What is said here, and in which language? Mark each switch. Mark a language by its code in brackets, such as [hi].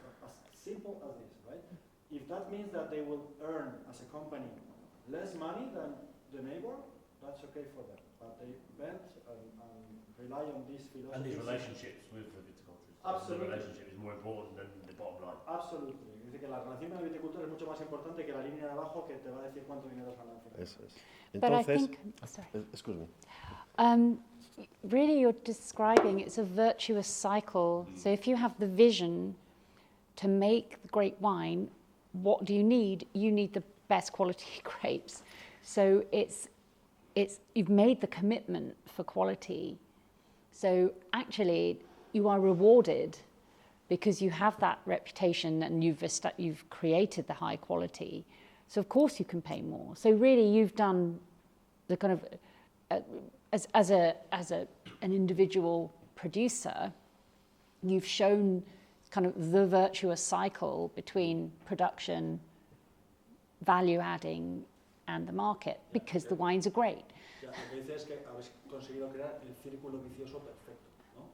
[en] That's as simple as this, right? If that means that they will earn, as a company, less money than the neighbor, that's okay for them. But they bet and rely on this philosophy. And these relationships with the viticulturists. Absolutely. The relationship is more important than the bottom line. Absolutely. [es] Dice que la relación con el viticultor es mucho más importante que la línea de abajo que te va a decir cuánto dinero has ganado. Eso es. [en] But I [es] Entonces, [en] think, sorry. excuse me. Really, you're describing it's a virtuous cycle. So if you have the vision to make the great wine, what do you need? You need the best quality grapes. So it's you've made the commitment for quality. So actually, you are rewarded because you have that reputation and you've created the high quality. So of course you can pay more. So really, you've done the kind of as an individual producer, you've shown kind of the virtuous cycle between production, value adding, and the market, because the wines are great. [es] Lo que dice es que habéis conseguido crear el círculo vicioso perfecto, ¿no?